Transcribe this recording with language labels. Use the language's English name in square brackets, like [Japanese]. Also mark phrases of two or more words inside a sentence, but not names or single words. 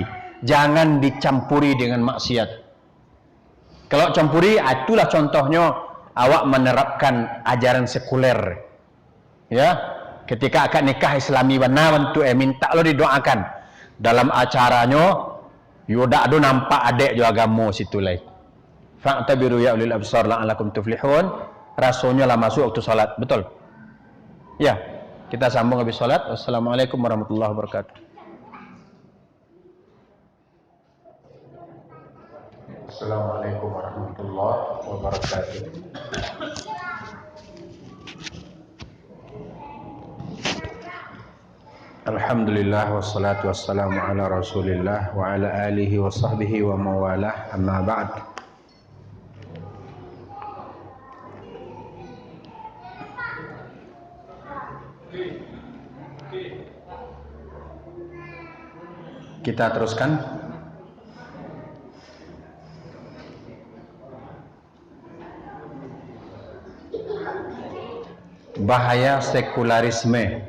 [Indonesian] Jangan dicampuri dengan maksiat. Kalau campuri, itulah contohnya awak menerapkan ajaran sekuler. Ya, ketika akad nikah Islami benar untuk minta lo didoakan dalam acaranya. [Minangkabau] Yodak do nampak adek jo agama situ lai. [Arabic] فاعتبروا يا أولي الأبصار لعلكم تفلحون. [Indonesian] Rasanya lah masuk waktu salat, betul? Ya, kita sambung habis salat. [Arabic] والسلام عليكم ورحمة الله وبركاته. السلام عليكم ورحمة الله وبركاته. الحمد لله والصلاة والسلام على رسول الله وعلى آله وصحبه ومن والاه أما بعد. [Indonesian] Kita teruskan. Bahaya sekularisme.